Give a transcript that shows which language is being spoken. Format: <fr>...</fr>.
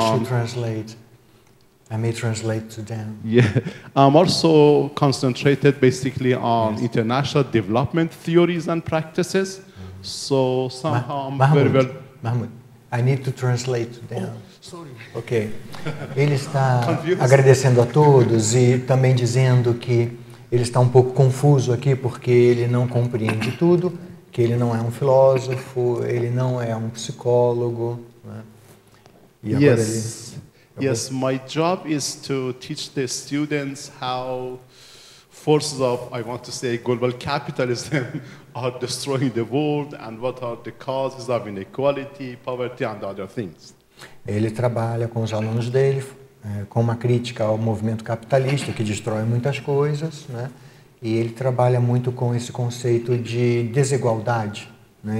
<en>I should translate. I may translate to them. Yeah. I'm also concentrated basically on international development theories and practices. So somehow I'm very well... Mahmoud, I need to translate to them. Oh, sorry. Ok.</en> <pt>Ele está agradecendo a todos e também dizendo que ele está um pouco confuso aqui porque ele não compreende tudo, que ele não é um filósofo, ele não é um psicólogo. Né? E agora</pt> <en>Yes, my job is to teach the students how forces of, I want to say, global capitalism are destroying the world and what are the causes of inequality, poverty and other things.</en> <pt>Ele trabalha com os alunos dele, com uma crítica ao movimento capitalista que destrói muitas coisas, né? E ele trabalha muito com esse conceito de desigualdade, né?</pt>